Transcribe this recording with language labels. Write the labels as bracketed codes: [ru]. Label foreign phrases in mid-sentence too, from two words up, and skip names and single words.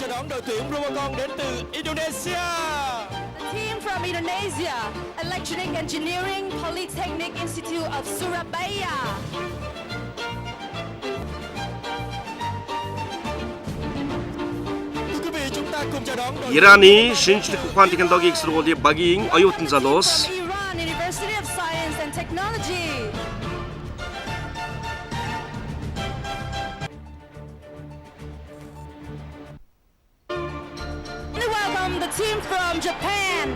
[en] From Indonesia, Electronic Engineering Polytechnic Institute of Surabaya. [mn] Ираны шинжлэх ухааны технологийн сургуулийн багийн оюутан залуус. [en] Iran University of Science and Technology. Welcome the team from Japan.